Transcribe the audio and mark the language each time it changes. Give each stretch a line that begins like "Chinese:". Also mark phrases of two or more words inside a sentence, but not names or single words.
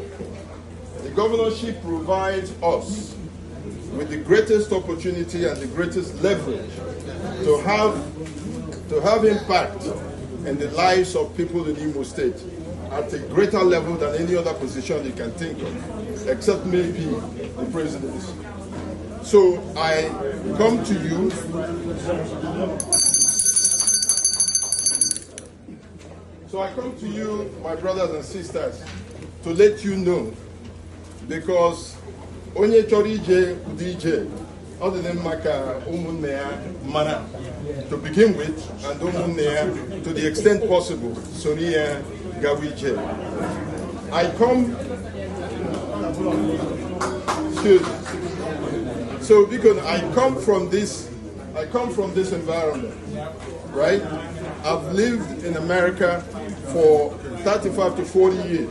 English: The governorship provides us with the greatest opportunity and the greatest leverage to have impact in the lives of people in Imo State at a greater level than any other position you can think of, except maybe the presidency. So I come to you my brothers and sisters, to let you know, because
Igbo: onye chọrọ ije ụdị ije, ọ dị mma ka ụmụnne ya mara
English: to begin with, and
Igbo: ụmụnne ya
English: to the extent possible
Igbo: soro ya gawa ije.
English: I come from this environment, right? I've lived in America for 35 to 40 years.